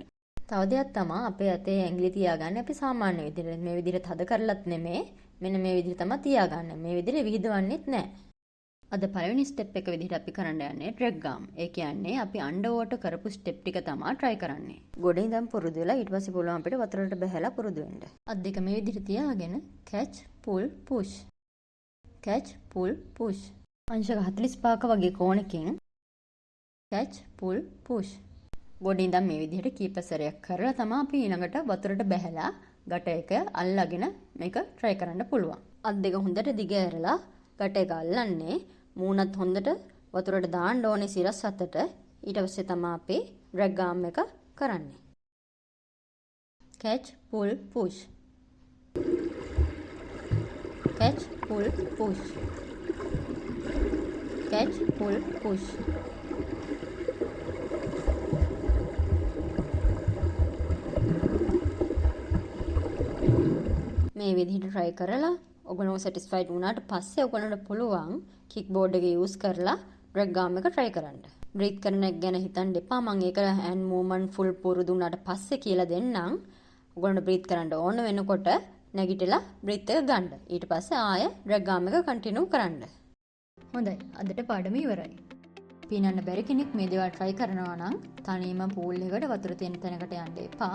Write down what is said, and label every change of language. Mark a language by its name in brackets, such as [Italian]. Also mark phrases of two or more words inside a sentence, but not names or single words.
[Sinhala] තව දෙයක් තමයි අපේ අතේ ඇඟිලි තියාගන්න අපි සාමාන්‍ය විදිහට මේ විදිහට තද කරලත් නෙමෙයි. මෙන්න මේ විදිහට තමයි තියාගන්නේ. මේ විදිහට විහිදවන්නෙත් නැහැ. අද පළවෙනි ස්ටෙප් එක විදිහට අපි කරන්න යන්නේ [English] drag arm. [Sinhala] ඒ කියන්නේ අපි underwater කරපු ස්ටෙප් ටික තමයි try කරන්නේ. ගොඩේ ඉඳන් පුරුදු වෙලා ඊට පස්සේ පුළුවන් අපිට වතුරට බහැලා පුරුදු වෙන්න. අත් දෙක මේ විදිහට තියාගෙන [English] catch pull push. catch pull push. [Sinhala] අංශක 45ක වගේ කෝණකින් [English] catch pull push. [Sinhala] ගොඩේ ඉඳන් මේ විදිහට කීප සැරයක් කරලා තමයි අපි ඊළඟට වතුරට බහැලා ගැට එක අල්ලගෙන මේක try කරන්න පුළුවන්. අත් දෙක හොඳට දිග ඇරලා ගැට එක අල්ලන්නේ මූණත් හොඳට වතුරට දාන්න ඕනේ සිරස් අතට. ඊට පස්සේ තමයි අපි [English] drag arm [Sinhala] එක කරන්නේ. [English] catch pull push. catch pull push. catch pull push. [Sinhala] මේ විදිහට try කරලා ඔයගොල්ලෝ satisfied වුණාට පස්සේ ඔයගොල්ලන්ට පුළුවන් [English] kick board [Sinhala] එක use කරලා [English] drag arm [Sinhala] එක try කරන්න. breathe කරන එක ගැන හිතන්න එපා. මම ඒක [English] hand movement full [Sinhala] පුරුදු වුණාට පස්සේ කියලා දෙන්නම්. ඔයගොල්ලන්ට breathe කරන්න ඕන වෙනකොට නැගිටලා breath එක ගන්න. ඊට පස්සේ ආය [English] drag arm [Sinhala] එක continue කරන්න. හොඳයි. අදට පාඩම ඉවරයි. පීනන්න බැරි කෙනෙක් මේ දේවල් try කරනවා නම් තනියම pool එකට වතුර තියෙන තැනකට යන්න එපා.